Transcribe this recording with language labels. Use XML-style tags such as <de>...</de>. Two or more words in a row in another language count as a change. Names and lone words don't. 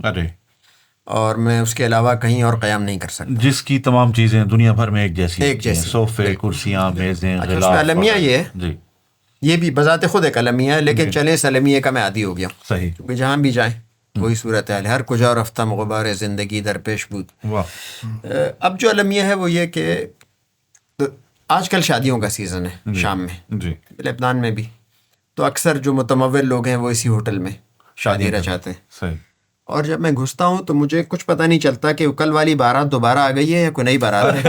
<ur>ارے, اور میں اس کے علاوہ کہیں اور قیام نہیں کر سکتا, جس کی تمام چیزیں دنیا بھر میں ایک جیسی, صوفے, کرسیاں, میزیں, غلاف. المیہ یہ ہے, جی, یہ بھی بذات خود ایک المیہ ہے, لیکن چلے اس المیہ کا میں عادی ہو گیا ہوں. صحیح, کیونکہ جہاں بھی جائیں وہی صورت ہے,</ur> <fa>ہر کجا رفتم غبار زندگی در پیش بود.</fa> <ur>اب جو المیہ ہے وہ یہ کہ آج کل شادیوں کا سیزن ہے شام میں, لبنان میں بھی, تو اکثر جو متمول لوگ ہیں وہ اسی ہوٹل میں شادی رچاتے ہیں. صحیح, اور جب میں گھستا ہوں تو مجھے کچھ پتہ نہیں چلتا کہ کل والی بارات دوبارہ آ گئی ہے یا کوئی نئی بارات ہے.</ur>